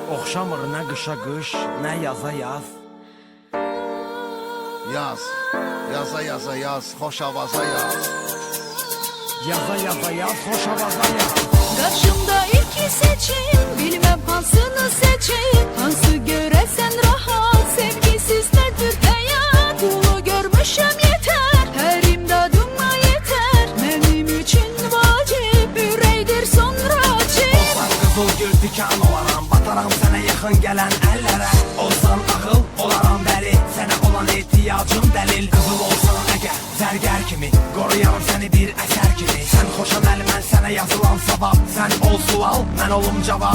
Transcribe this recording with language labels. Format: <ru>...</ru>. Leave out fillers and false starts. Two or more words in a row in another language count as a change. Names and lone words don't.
<az>Oxşamır nə qışa qış, nə yaza yaz. Yaz, yaza yaza yaz, hoş avaza yaz. Yaza yaza yaz, hoş avaza yaz.</az> <tr>Karşımda iki seçim, bilmem hansını seçeyim. Hansı göresen rahat, sevgisiz nedir hayat. Bunu görmüşüm yeter, her imdadıma yeter. Benim için vacip, üreydir sonra cip.</tr> <az>Olsan qızıl gül dikan olaram, bataram sənə yaxın gələn əllərə. Olsan ağıl, olaram dəli, sənə olan ehtiyacım dəlil. Qızıl olsan əgər, zərgər kimi, qoruyarım səni bir əsər kimi. Sən xoşan əli, mən sənə yazılan savab. Sən ol sual, mən olum cavab.</az>